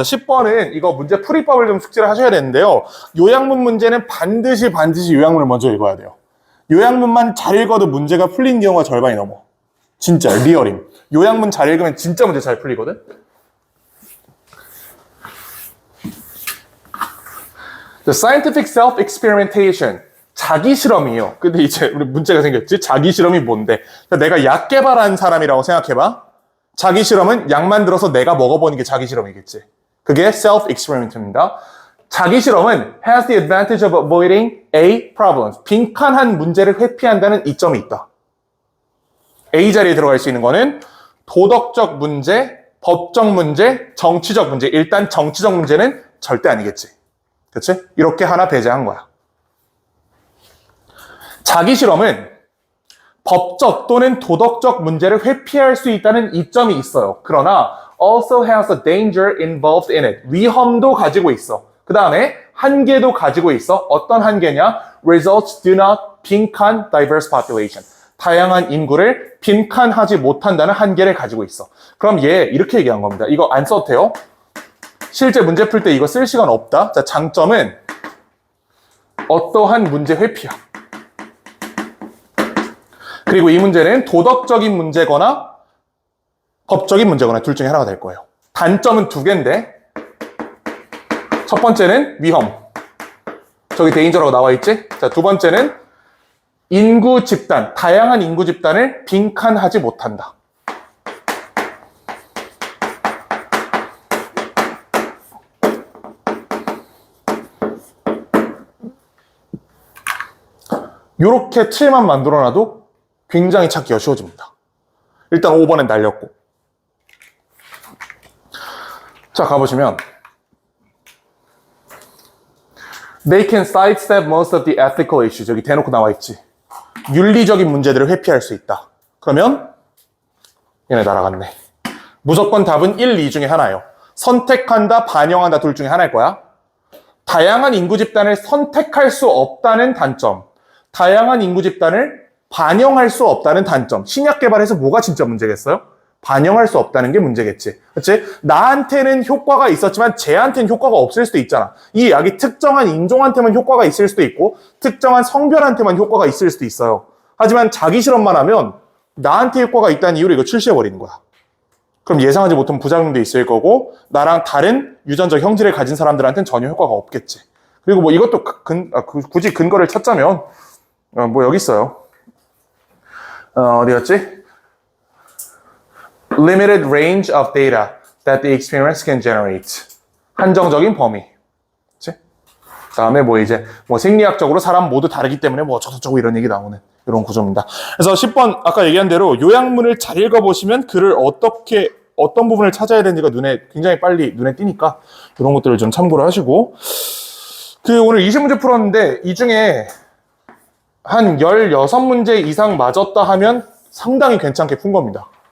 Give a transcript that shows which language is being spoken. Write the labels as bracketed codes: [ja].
[ko] 10번은 이거 문제 풀이법을 좀 숙지를 하셔야 되는데요. 요약문 문제는 반드시 요약문을 먼저 읽어야 돼요. 요약문만 잘 읽어도 문제가 풀린 경우가 절반이 넘어. 진짜 리얼임. 요약문 잘 읽으면 진짜 문제 잘 풀리거든. [en] The scientific self-experimentation. [ko] 자기 실험이에요. 근데 이제 우리 문제가 생겼지? 자기 실험이 뭔데? 내가 약 개발한 사람이라고 생각해봐. 자기 실험은 약 만들어서 내가 먹어보는 게 자기 실험이겠지. 그게 self-experiment입니다. 자기 실험은 [en] has the advantage of avoiding A problems. [ko] 빈칸한 문제를 회피한다는 이점이 있다. A 자리에 들어갈 수 있는 거는 도덕적 문제, 법적 문제, 정치적 문제. 일단 정치적 문제는 절대 아니겠지. 그치? 이렇게 하나 배제한 거야. 자기 실험은 법적 또는 도덕적 문제를 회피할 수 있다는 이점이 있어요. 그러나 [en] also has a danger involved in it. [ko] 위험도 가지고 있어. 그 다음에 한계도 가지고 있어. 어떤 한계냐? [en] Results do not [ko] 빈칸 [en] diverse population. [ko] 다양한 인구를 빈칸하지 못한다는 한계를 가지고 있어. 그럼 얘 이렇게 얘기한 겁니다. 이거 안 써도 돼요. 실제 문제 풀 때 이거 쓸 시간 없다. 자, 장점은 어떠한 문제 회피야. 그리고 이 문제는 도덕적인 문제거나 법적인 문제거나 둘 중에 하나가 될 거예요. 단점은 두 개인데 첫 번째는 위험. 저기 데인저라고 나와 있지? 자, 두 번째는 인구 집단, 다양한 인구 집단을 빈칸하지 못한다. 이렇게 틀만 만들어놔도 굉장히 찾기가 쉬워집니다. 일단 5번엔 날렸고. 자, 가보시면 [en] They can sidestep most of the ethical issues. [ko] 여기 대놓고 나와 있지. 윤리적인 문제들을 회피할 수 있다. 그러면 얘네 날아갔네. 무조건 답은 1, 2 중에 하나예요. 선택한다, 반영한다 둘 중에 하나일 거야. 다양한 인구 집단을 선택할 수 없다는 단점. 다양한 인구 집단을 반영할 수 없다는 단점. 신약 개발에서 뭐가 진짜 문제겠어요? 반영할 수 없다는 게 문제겠지. 그렇지? 나한테는 효과가 있었지만 쟤한테는 효과가 없을 수도 있잖아. 이 약이 특정한 인종한테만 효과가 있을 수도 있고 특정한 성별한테만 효과가 있을 수도 있어요. 하지만 자기 실험만 하면 나한테 효과가 있다는 이유로 이거 출시해버리는 거야. 그럼 예상하지 못한 부작용도 있을 거고 나랑 다른 유전적 형질을 가진 사람들한테는 전혀 효과가 없겠지. 그리고 뭐 이것도 굳이 근거를 찾자면 뭐 여기 있어요. 어디였지? [en] Limited range of data that the experiments can generate. [ko] 한정적인 범위. 그치? 다음에 뭐 이제 뭐 생리학적으로 사람 모두 다르기 때문에 뭐 어쩌고저쩌고 이런 얘기 나오는 이런 구조입니다. 그래서 10번 아까 얘기한 대로 요약문을 잘 읽어보시면 글을 어떤 부분을 찾아야 되는지가 굉장히 빨리 눈에 띄니까 이런 것들을 좀 참고를 하시고 오늘 20문제 풀었는데 이 중에 한 16문제 이상 맞았다 하면 상당히 괜찮게 푼 겁니다.